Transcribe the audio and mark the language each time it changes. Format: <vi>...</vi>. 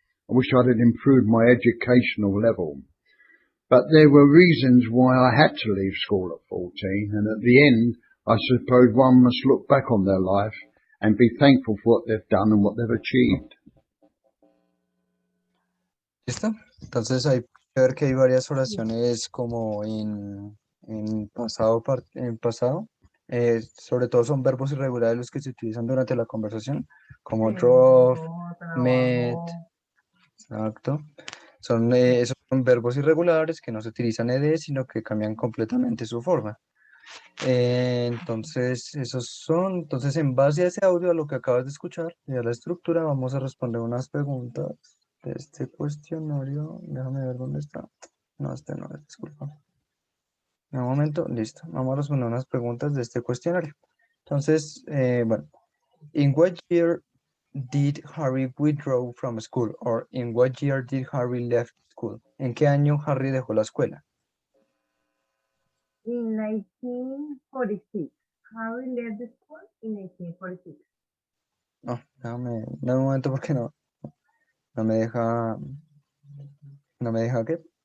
<en>I wish I had improved my educational level. But there were reasons why I had to leave school at 14, and at the end, I suppose one must look back on their life and be thankful for what they've done and what they've achieved.</en> <es>¿Listo? Entonces hay que ver que hay varias oraciones como en pasado. Sobre todo son verbos irregulares los que se utilizan durante la conversación, como</es> <en>drove, met,</en> <es>trabajó. exacto. Esos son verbos irregulares que no se utilizan ed, sino que cambian completamente su forma. Entonces, entonces en base a ese audio, a lo que acabas de escuchar y a la estructura, vamos a responder unas preguntas de este cuestionario. Déjame ver dónde está. No, este no es, disculpa. Un momento, listo. Vamos a responder unas preguntas de este cuestionario. Entonces, bueno,</es> <en>in what year did Harry withdraw from school? Or in what year did Harry left school?</en> <es>¿En qué año Harry dejó la escuela?</es> <en>In 1946. Harry left the school in 1946.</en> <es>No, dame un momento porque no me deja, ¿qué?</es>